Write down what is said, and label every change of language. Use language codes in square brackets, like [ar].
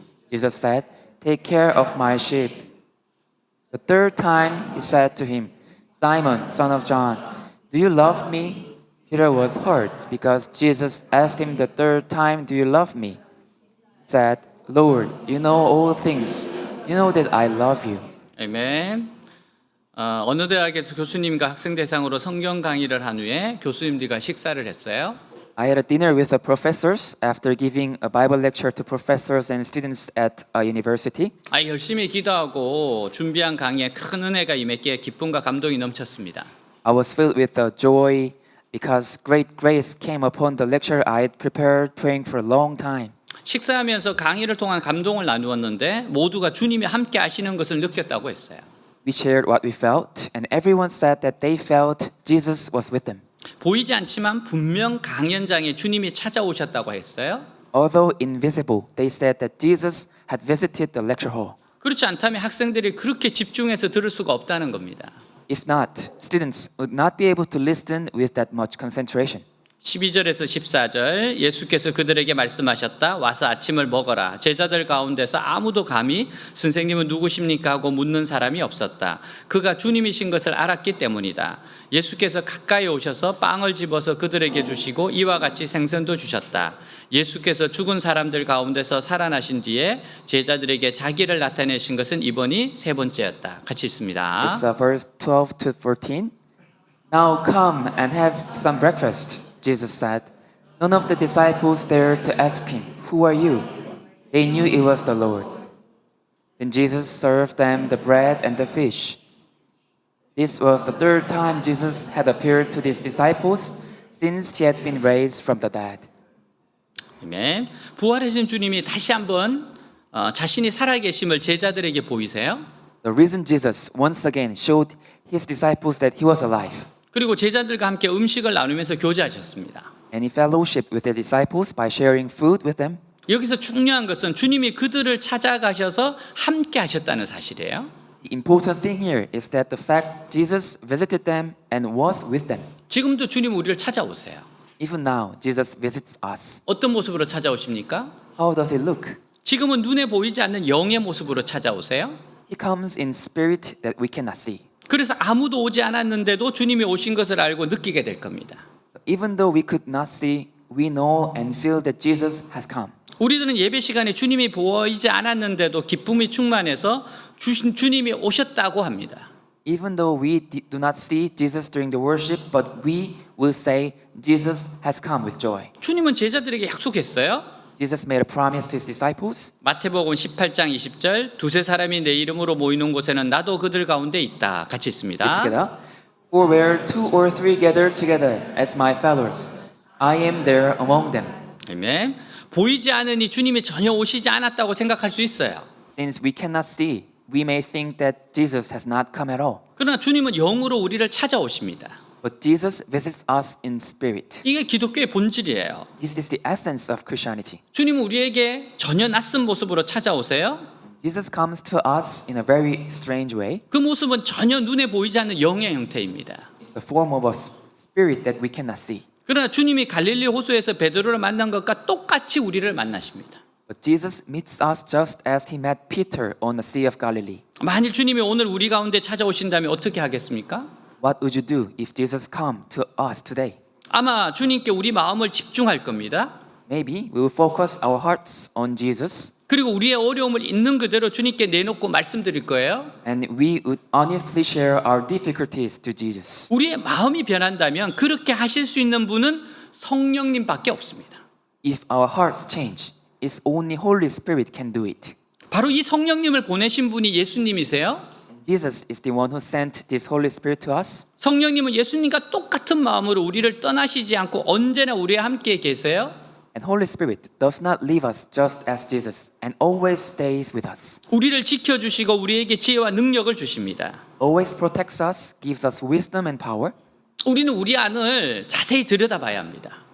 [en] Jesus said, "Take care of my sheep." The third time he said to him, "Simon, son of John, do you love me?" Peter was hurt because Jesus asked him the third time, "Do you love me?" He said, "Lord, you know all things. You know that I love you." [ko] 아멘. 어느 대학에서 교수님과 학생 대상으로 성경 강의를 한 후에 교수님들과 식사를 했어요. [en] I had a dinner with the professors after giving a Bible lecture to professors and students at a university. [ko] 열심히 기도하고 준비한 강의에 큰 은혜가 임했기에 기쁨과 감동이 넘쳤습니다. [en] I was filled with joy because great grace came upon the lecture I had prepared praying for a long time. [ko] 식사하면서 강의를 통한 감동을 나누었는데 모두가 주님이 함께 하시는 것을 느꼈다고 했어요. [en] We shared what we felt, and everyone said that they felt Jesus was with them. [ko] 보이지 않지만 분명 강연장에 주님이 찾아오셨다고 했어요. [en] Although invisible, they said that Jesus had visited the lecture hall. [ko] 그렇지 않다면 학생들이 그렇게 집중해서 들을 수가 없다는 겁니다. [en] If not, students would not be able to listen with that much concentration. [ko] 12절에서 14절 예수께서 그들에게 말씀하셨다. 와서 아침을 먹어라. 제자들 가운데서 아무도 감히 선생님은 누구십니까 하고 묻는 사람이 없었다. 그가 주님이신 것을 알았기 때문이다. 예수께서 가까이 오셔서 빵을 집어서 그들에게 주시고 이와 같이 생선도 주셨다. 예수께서 죽은 사람들 가운데서 살아나신 뒤에 제자들에게 자기를 나타내신 것은 이번이 세 번째였다. 같이 읽습니다. [en] It's verse 12 to 14. Now come and have some breakfast, Jesus said. None of the disciples dared to ask him, "Who are you?" They knew it was the Lord. Then Jesus served them the bread and the fish. This was the third time Jesus had appeared to his disciples since he had been raised from the dead. [ko] 아멘. 부활하신 주님이 다시 한번 자신이 살아계심을 제자들에게 보이세요. [en] The risen Jesus once again showed his disciples that he was alive. [ko] 그리고 제자들과 함께 음식을 나누면서 교제하셨습니다. [en] And he fellowshiped with the disciples by sharing food with them. [ko] 여기서 중요한 것은 주님이 그들을 찾아가셔서 함께 하셨다는 사실이에요. [en] The important thing here is that the fact Jesus visited them and was with them. [ko] 지금도 주님 우리를 찾아오세요. [en] Even now, Jesus visits us. [ko] 어떤 모습으로 찾아오십니까? [en] How does he look? [ko] 지금은 눈에 보이지 않는 영의 모습으로 찾아오세요. [en] He comes in spirit that we cannot see. [ko] 그래서 아무도 오지 않았는데도 주님이 오신 것을 알고 느끼게 될 겁니다. [en] Even though we could not see, we know and feel that Jesus has come. [ko] 우리들은 예배 시간에 주님이 보이지 않았는데도 기쁨이 충만해서 주님이 오셨다고 합니다. [en] Even though we do not see Jesus during the worship, but we will say Jesus has come with joy. [ko] 주님은 제자들에게 약속했어요. [en] Jesus made a promise to his disciples. [ko] 마태복음 18장 20절 두세 사람이 내 이름으로 모이는 곳에는 나도 그들 가운데 있다. 같이 [en] Read [ko] 있습니다. [en] together. For where two or three gather together as my fellows, I am there among them. [ko] 아멘. 보이지 않으니 주님이 전혀 오시지 않았다고 생각할 수 있어요. [en] Since we cannot see, we may think that Jesus has not come at all. [ko] 그러나 주님은 영으로 우리를 찾아오십니다. [en] But Jesus visits us in spirit. [ko] 이게 기독교의 본질이에요. [en] This is the essence of Christianity. [ko] 주님은 우리에게 전혀 낯선 모습으로 찾아오세요. [en] Jesus comes to us in a very strange way. [ko] 그 모습은 전혀 눈에 보이지 않는 영의 형태입니다. [en] It's the form of a spirit that we cannot see. [ko] 그러나 주님이 갈릴리 호수에서 베드로를 만난 것과 똑같이 우리를 만나십니다. [en] But Jesus meets us just as he met Peter on the Sea of Galilee. [ko] 만일 주님이 오늘 우리 가운데 찾아오신다면 어떻게 하겠습니까? [en] What would you do if Jesus come to us today? [ko] 아마 주님께 우리 마음을 집중할 겁니다. [en] Maybe we will focus our hearts on Jesus [ko] 그리고 우리의 어려움을 있는 그대로 주님께 내놓고 말씀드릴 거예요. [en] and we would honestly share our difficulties to Jesus. [ko] 우리의 마음이 변한다면 그렇게 하실 수 있는 분은 성령님밖에 없습니다. [en] If our hearts change, it's only Holy Spirit can do it. [ko] 바로 이 성령님을 보내신 분이 예수님이세요. [en] Jesus is the one who sent this Holy Spirit to us. [ko] 성령님은 예수님과 똑같은 마음으로 우리를 떠나시지 않고 언제나 우리와 함께 계세요. [en] And Holy Spirit does not leave us just as Jesus and always stays with us. [ko] 우리를 지켜주시고 우리에게 지혜와 능력을 주십니다. [en] Always protects us, gives us wisdom and power. [ko] 우리는 우리 안을 자세히 들여다봐야 합니다.